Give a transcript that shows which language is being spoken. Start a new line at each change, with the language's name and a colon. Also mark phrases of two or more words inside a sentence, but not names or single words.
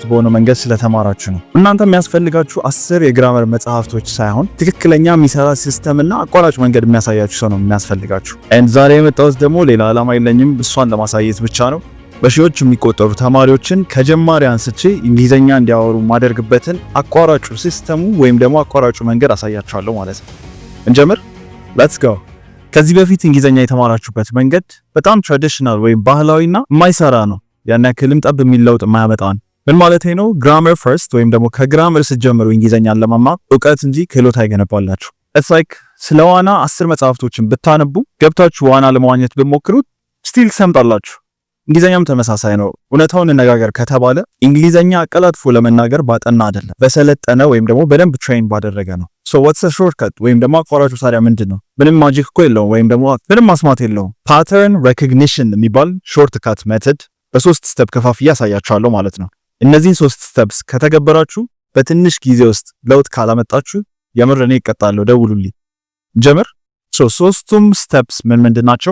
Amharic: በሆነ መንገድ ስለተማራችሁ ነው። እናንተ የሚያስፈልጋችሁ 10 የግራመር መጽሐፍቶች ሳይሆን ትክክለኛ የሚሰራ ሲስተም እና አቋራጭ መንገድ የሚያሳያችሁ ሰው ነው የሚያስፈልጋችሁ። and ዛሬ የመጣሁት ደግሞ ሌላ ዓላማ የለኝም እሷን ለማሳየት ብቻ ነው። በሺዎች የሚቆጠሩ ተማሪዎችን ከጀማሪ አንስቼ እንግሊዘኛ እንዲያወሩ ማደርግበትን አቋራጩ ሲስተሙ ወይም ደግሞ አቋራጩ መንገድ አሳያችኋለሁ ማለት ነው። እንጀምር
English: let's go።
Amharic: ከዚህ በፊት እንግሊዘኛ የተማራችሁበት መንገድ በጣም ትራዲሽናል ወይም ባህላዊና የማይሰራ ነው። ያን ያክልም ጠብ የሚል ለውጥ የማያመጣ ነው። ምን ማለት ነው? ግራመር ፈርስት ወይም ደግሞ ከግራመር ስትጀምሩ እንግሊዘኛን ለመማር እውቀት እንጂ ክህሎት አይገነባላችሁ።
English: it's like
Amharic: ስለ ዋና 10 መጽሐፍቶችን ብታነቡ ገብታችሁ ዋና ለመዋኘት ብትሞክሩት ስቲል ሰምጣላችሁ። እንግሊዘኛም ተመሳሳይ ነው። እውነታውን እንነጋገር ከተባለ እንግሊዘኛ አቀላጥፎ ለመናገር ባጠና አይደለም በሰለጠነ ወይም ደግሞ በደንብ ትሬን ባደረገ ነው።
English: so what's the shortcut
Amharic: ወይም ደግሞ አቋራጩ ታዲያ ምንድነው? ምንም ማጂክ እኮ የለውም ወይም ደግሞ ምንም ማስማት የለውም።
English: pattern recognition
Amharic: የሚባል
English: shortcut method
Amharic: በሶስት ስቴፕ ከፋፍዬ ያሳያችኋለሁ ማለት ነው። እነዚህን 3 ስቴፕስ ከተገበራችሁ በትንሽ ጊዜ ውስጥ ለውጥ ካላመጣችሁ የምር እኔ እቀጣለሁ፣ ደውሉልኝ። ጀምር። so ሶስቱም ስቴፕስ ምንድናቸው?